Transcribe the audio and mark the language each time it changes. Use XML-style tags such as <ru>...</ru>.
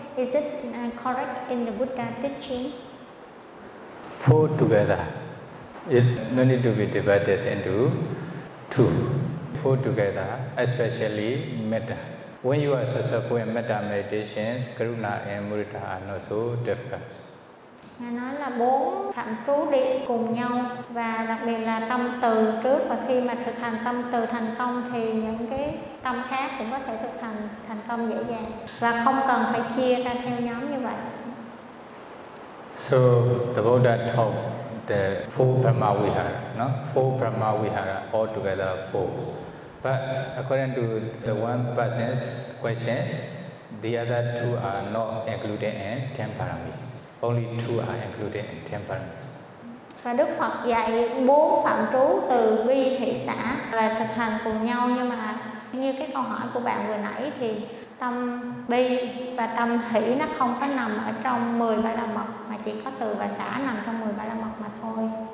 <en>Is it correct in the Buddha teaching? Four together. It no need to be divided into two. Four together, especially Metta. When you are successful in Metta meditations, Karuna and Mudita are not so difficult.</en> <vi>Nghe nói là bốn thạnh trú định cùng nhau và đặc biệt là tâm từ trước, và khi mà thực hành tâm từ thành công thì những cái tâm khác cũng có thể thực hành thành công dễ dàng và không cần phải chia ra theo nhóm như vậy.</vi> <en>So the Buddha taught the four Brahma Vihara, no? Four Brahma Vihara all together four. But according to the one person's questions, the other two are not included in ten paramis. Only two are included in ten paramis.</en> <vi>Và Đức Phật dạy bốn phạm trú từ bi thị xã là thực hành cùng nhau, nhưng mà như cái câu hỏi của bạn vừa nãy thì tâm bi và tâm hỷ nó không có nằm ở trong 10 ba la mật mà chỉ có từ và xã nằm trong 10 ba la mật mà thôi.</vi>